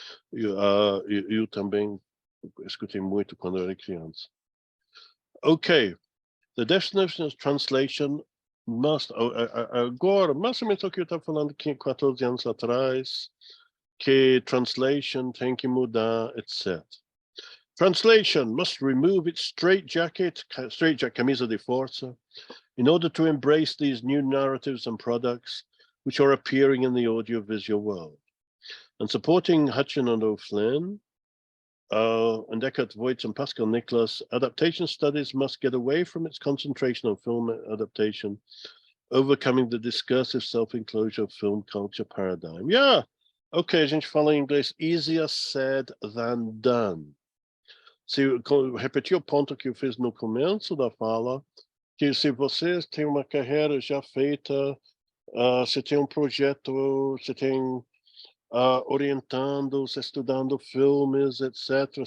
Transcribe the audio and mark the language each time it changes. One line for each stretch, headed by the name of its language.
Portuguese: Eu também escutei muito quando era criança.
English: Okay, the definition of translation must,
Portuguese: agora, mais ou menos o que eu estava falando 14 anos atrás, que translation tem que mudar, etc.
English: Translation must remove its straitjacket,
Portuguese: camisa de força,
English: in order to embrace these new narratives and products which are appearing in the audiovisual world. And supporting Hutchin and O'Flynn, and Eckhart Voigt and Pascal Nicholas, adaptation studies must get away from its concentration on film adaptation, overcoming the discursive self-enclosure of film culture paradigm.
Portuguese: Yeah, okay, a gente fala em inglês,
English: easier said than done.
Portuguese: Se repetir o ponto que eu fiz no começo da fala, que se você tem uma carreira já feita, você tem um projeto, você tem orientando, estudando filmes, etc.